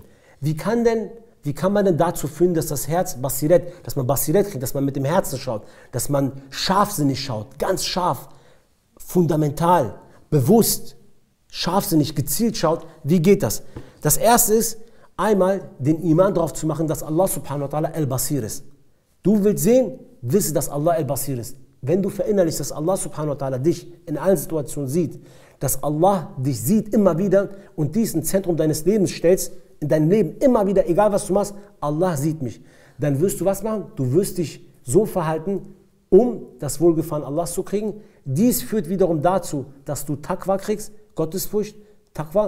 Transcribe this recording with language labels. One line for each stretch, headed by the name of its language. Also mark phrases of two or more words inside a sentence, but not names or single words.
German: Wie kann man denn dazu führen, dass das Herz Basiret, dass man Basiret kriegt, dass man mit dem Herzen schaut, dass man scharfsinnig schaut, ganz scharf, fundamental, bewusst, scharfsinnig, gezielt schaut? Wie geht das? Das erste ist, einmal den Iman darauf zu machen, dass Allah
Arabic: سبحانه وتعالى
German: al-Basir ist. Du willst sehen, wisse, dass Allah al-Basir ist. Wenn du verinnerlichst, dass Allah
Arabic: سبحانه وتعالى
German: dich in allen Situationen sieht, dass Allah dich sieht immer wieder und dies ins Zentrum deines Lebens stellst, in deinem Leben immer wieder, egal was du machst, Allah sieht mich. Dann wirst du was machen? Du wirst dich so verhalten, um das Wohlgefallen Allahs zu kriegen. Dies führt wiederum dazu, dass du Taqwa kriegst, Gottesfurcht, Taqwa.